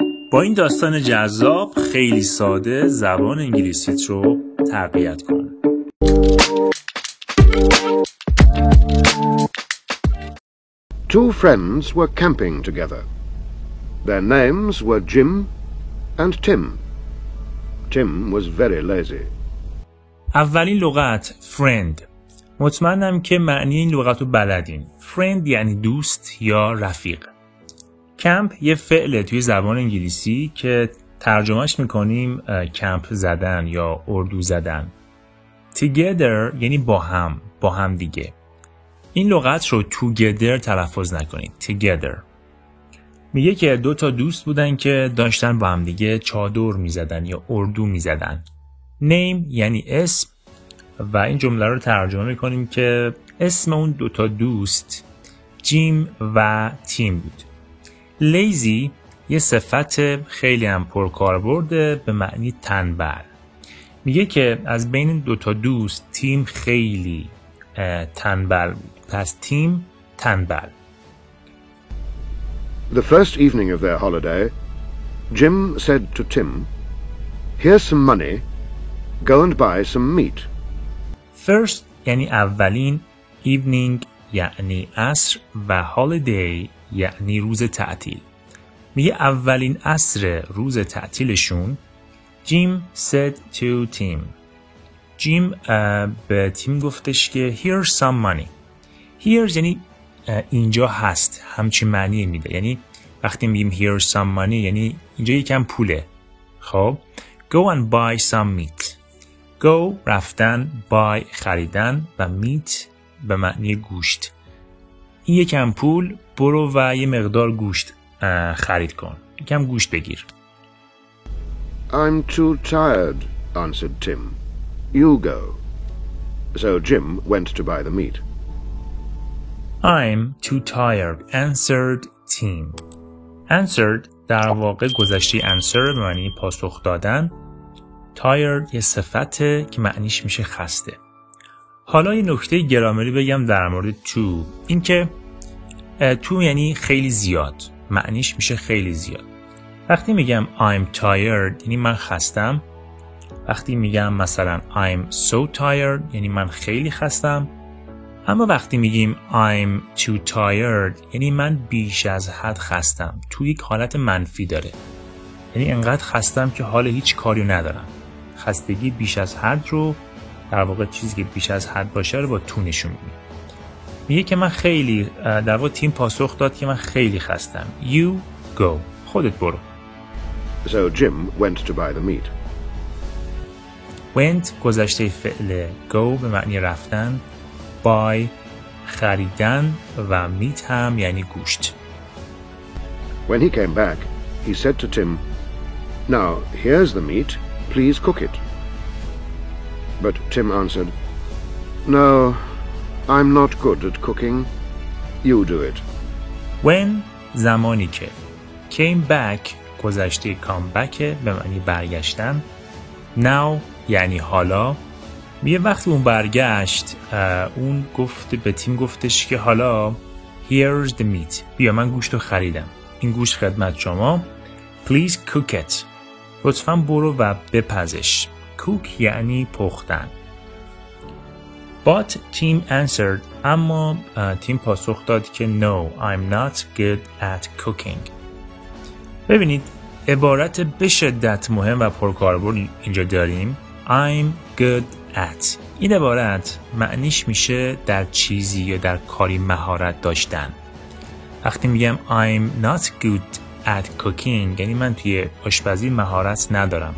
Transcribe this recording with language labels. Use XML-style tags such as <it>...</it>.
<fa>با این داستان جذاب خیلی ساده زبان انگلیسیت رو تقویت کن.</fa> <en>Two friends were camping together. Their names were Jim and Tim. Tim was very lazy.</en> <fa>اولین لغت friend. مطمئنم که معنی این لغت رو بلدین. friend یعنی دوست یا رفیق. کمپ یه فعله توی زبان انگلیسی که ترجمهش میکنیم کمپ زدن یا اردو زدن. together یعنی با هم دیگه. این لغت رو together تلفظ نکنید. together. میگه که دو تا دوست بودن که داشتن با هم دیگه چادر میزدن یا اردو میزدن. name یعنی اسم و این جمله رو ترجمه میکنیم که اسم اون دو تا دوست جیم و تیم بود. lazy یه صفت خیلی هم پرکاربرد به معنی تنبل. میگه که از بین دو تا دوست تیم خیلی تنبل بود. پس تیم تنبل.</fa> <en>The first evening of their holiday, Jim said to Tim, "Here's some money. Go and buy some meat."</en> <fa>First یعنی اولین، evening یعنی عصر و holiday یعنی روز تعطیل. میگه اولین عصر روز تعطیلشون</fa> <en>Jim said to Tim.</en> <fa>جیم به تیم گفتش که</fa> <en>here's some money.</en> <fa>Here's یعنی اینجا هست، همچین معنی میده. یعنی وقتی میگیم</fa> <en>here's some money</en> <fa>یعنی اینجا یکم پوله.</fa> <en>خب go and buy some meat.</en> <fa>go رفتن، buy خریدن و meat به معنی گوشت. این یکم پول، برو و یه مقدار گوشت خرید کن. یکم گوشت بگیر.</fa> <en>I'm too tired, answered Tim. You go. So Jim went to buy the meat. I'm too tired, answered Tim.</en> <fa>Answered در واقع گذشته answer به معنی پاسخ دادن. Tired یه صفته که معنیش میشه خسته. حالا یه نکته گرامری بگم در مورد to. این که to یعنی خیلی زیاد. معنیش میشه خیلی زیاد. وقتی میگم</fa> <en>I'm tired</en> <fa>یعنی من خستم. وقتی میگم مثلا</fa> <en>I'm so tired</en> <fa>یعنی من خیلی خستم. اما وقتی میگیم</fa> <en>I'm too tired</en> <fa>یعنی من بیش از حد خستم. تو یک حالت منفی داره. یعنی انقدر خستم که حال هیچ کاری ندارم. خستگی بیش از حد رو در واقع چیزی که بیش از حد باشه رو با تو نشون میده. میگه که من خیلی در واقع تیم پاسخ داد که من خیلی خستم.</fa> <en>You go.</en> <fa>خودت برو.</fa> <en>So Jim went to buy the meat.</en> <fa>went گذشته فعل go به معنی رفتن. buy خریدن و meat هم یعنی گوشت.</fa> <en>When he came back, he said to Tim, "Now, here's the meat. Please cook it." But Tim answered, "No, I'm not good at cooking. You do it."</en> <fa>When زمانی که came back گذشته come back به معنی برگشتن. Now یعنی حالا. میگه وقتی اون برگشت اون گفت به تیم گفتش که حالا</fa> <en>here's the meat.</en> <fa>بیا من گوشت رو خریدم. این گوشت خدمت شما.</fa> <en>Please cook it.</en> <fa>لطفاً برو و بپزش. cook یعنی پختن.</fa> <en>But Tim answered</en> <fa>اما تیم پاسخ داد که</fa> <en>no, I'm not good at cooking.</en> <fa>ببینید عبارت به شدت مهم و پرکاربرد اینجا داریم.</fa> <en>I'm good at.</en> <fa>این عبارت معنیش میشه در چیزی یا در کاری مهارت داشتن. وقتی میگم</fa> <en>I'm not good at cooking</en> <fa>یعنی من توی آشپزی مهارت ندارم.</fa>